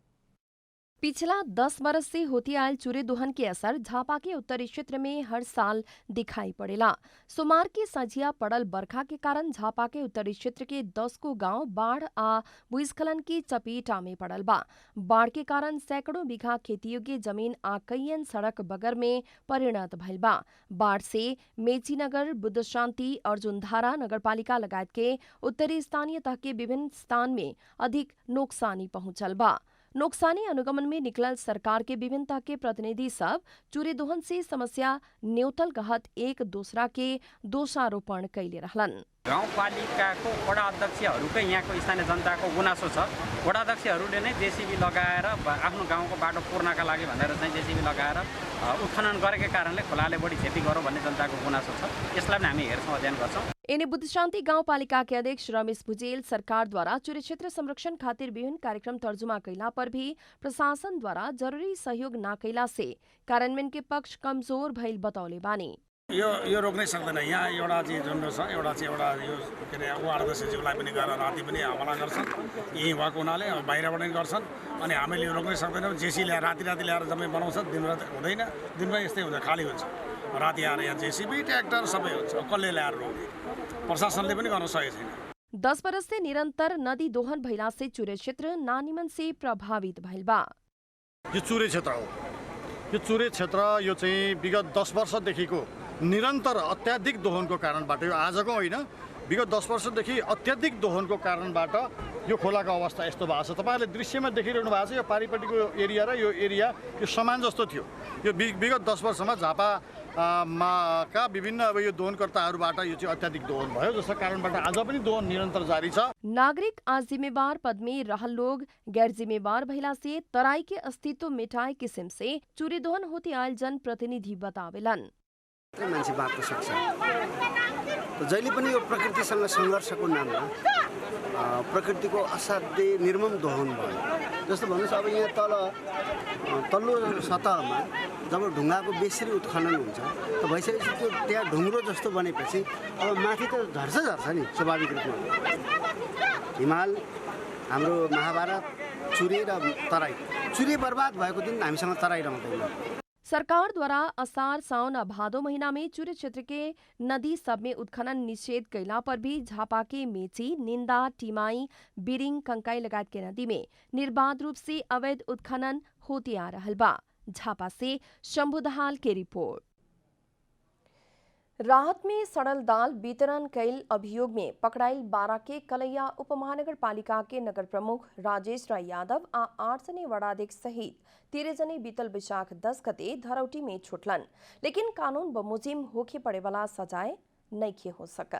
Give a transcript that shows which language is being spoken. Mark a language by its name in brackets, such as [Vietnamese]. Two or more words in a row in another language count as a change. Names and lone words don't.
[Bhojpuri] पिछला 10 बरस से होती आयल चोरी दोहन के असर झापा के उत्तरी क्षेत्र में हर साल दिखाई पड़ेला। सोमवार की संझिया पड़ल बरखा के कारण झापा के उत्तरी क्षेत्र के 10 को गांव बाढ़ आ भूस्खलन की चपेटा में पड़ल बा। बाढ़ के कारण सैकड़ों बीघा खेती योग्य जमीन आ कईयन सड़क बगर में परिणत भइल बा। बाढ़ से मेचीनगर, बुद्ध शांति, अर्जुनधारा नगरपालिका लगायत के उत्तरी स्थानीय तह के विभिन्न स्थान में अधिक नुकसानी पहुंचल बा। नुकसानी अनुगमन में निकलल सरकार के विभिन्न तह के प्रतिनिधि सब चोरी दोहन से समस्या न्यूतल कहत एक दूसरा के दोषारोपण कैले रहलन। [Nepali] गाउँपालिकाको वडा अध्यक्षहरूकै यहाँको स्थानीय जनताको गुनासो छ। वडा अध्यक्षहरूले नै जेसीबी लगाएर आफ्नो गाउँको बाटो पुर्नका लागि भनेर चाहिँ जेसीबी लगाएर उत्खनन गरेकै कारणले खोलाले बढी क्षति गरौँ भन्ने जनताको गुनासो छ। यसलाई पनि हामी हेर्छौँ, अध्ययन गर्छौँ। [Bhojpuri] इन्हें बुद्ध शांति गाउँपालिका के अध्यक्ष रमेश भुजेल सरकार द्वारा चोरी क्षेत्र संरक्षण खातिर विभिन्न कार्यक्रम तर्जुमा कैला पर भी प्रशासन द्वारा जरूरी सहयोग न कैला से कार्यान्वयन के पक्ष कमजोर भइल बतौले बानी। [Nepali] यो रोक्नै सक्दैन। यहाँ एउटा चाहिँ जुन छ एउटा यो के अरे वार्ड अध्यक्षज्यूलाई पनि गएर राति पनि हमला गर्छन्। यहीँ भएको हुनाले बाहिरबाट पनि गर्छन् अनि हामीले यो रोक्नै सक्दैनौँ। जेसी ल्याएर राति ल्याएर जम्मै बनाउँछ, दिनरात हुँदैन। दिनमा यस्तै हुन्छ, खाली हुन्छ। राति आएर यहाँ जेसीबी ट्र्याक्टर सबै हुन्छ। कसले ल्याएर रोक्ने? प्रशासनले पनि गर्न सकेको छैन। [Bhojpuri] 10 बरस से निरंतर नदी दोहन भइला से चुरे क्षेत्र नानीमन से प्रभावित भइल बा। [Nepali] यो चुरे क्षेत्र हो। यो चुरे क्षेत्र यो चाहिँ विगत 10 वर्षदेखिको निरन्तर अत्याधिक दोहनको कारणबाट, यो आजको होइन, विगत 10 वर्षदेखि अत्याधिक दोहनको कारणबाट यो खोलाको अवस्था यस्तो भएको छ। तपाईँहरूले दृश्यमा देखिरहनु भएको छ। यो पारिपट्टिको एरिया र यो एरिया यो समान जस्तो थियो। यो विगत 10 वर्षमा झापाका विभिन्न अब यो दोहनकर्ताहरूबाट यो चाहिँ अत्याधिक दोहन भयो, जसको कारणबाट आज पनि दोहन निरन्तर जारी छ। [Bhojpuri] नागरिक आज जिम्मेवार पद में रहल लोग गैर जिम्मेवार भइला से तराई के अस्तित्व मिटाए किसिम से चोरी दोहन होती आयल जनप्रतिनिधि बतावेलन। [Nepali] मान्छे बाँच्न सक्छ। जहिले पनि यो प्रकृतिसँग सङ्घर्षको नाममा प्रकृतिको असाध्यै निर्मम दोहन भयो। जस्तो भन्नुहोस्, अब यहाँ तल्लो सतहमा जब ढुङ्गाको बेसरी उत्खनन हुन्छ त भइसकेपछि त्यो त्यहाँ ढुङ्ग्रो जस्तो बनेपछि अब माथि त झर्छ नि स्वाभाविक रूपमा। हिमाल, हाम्रो महाभारत, चुरे र तराई। चुरे बर्बाद भएको दिन हामीसँग तराई रहँदैन। [Bhojpuri] सरकार द्वारा असार, साउन और भादो महीना में चुरे क्षेत्र के नदी सब में उत्खनन निषेध कैला पर भी झापा के मेची, निंदा, टिमाई, बिरिंग, कंकाई लगायत के नदी में निर्बाध रूप से अवैध उत्खनन होते आ रहल बा। झापा से शंभु दहाल की रिपोर्ट। राहत में सड़ल दाल वितरण कैल अभियोग में पकड़ाइल बारा के कलैया उपमहानगर पालिका के नगर प्रमुख राजेश राय यादव आ 8 जने वड़ाध्यक्ष सहित 13 जने बीतल वैशाख 10 गते धरौटी में छुटलन, लेकिन कानून बमुजिम होके पड़े वाला सजाए नइखे हो सकल।